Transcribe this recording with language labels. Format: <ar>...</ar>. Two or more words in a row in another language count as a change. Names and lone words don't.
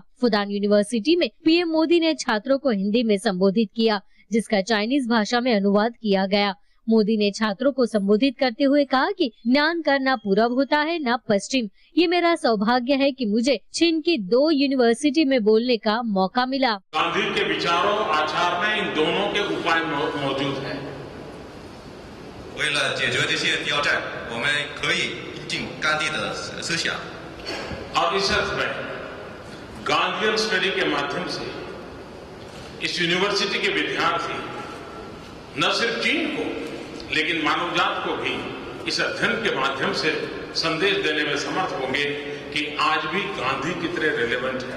<hi>फुडान यूनिवर्सिटी में पीएम मोदी ने छात्रों को हिंदी में संबोधित किया, जिसका चाइनीज भाषा में अनुवाद किया गया। मोदी ने छात्रों को संबोधित करते हुए कहा कि ज्ञान का न पूरब होता है न पश्चिम। ये मेरा सौभाग्य है कि मुझे चीन की 2 यूनिवर्सिटी में बोलने का मौका मिला। गांधी के विचारों आचार में इन दोनों के उपाय मौजूद हैं।</hi> <zh>为了解决这些挑战，我们可以引进甘地的思想。</zh> <hi>और इस अर्थ में</hi> <en>Gandhian study</en> <hi>के माध्यम से इस यूनिवर्सिटी के विद्यार्थी न सिर्फ चीन को लेकिन मानवजात को भी इस अध्ययन के माध्यम से संदेश देने में समर्थ होंगे कि आज भी गांधी कितने रिलेवेंट है।</hi>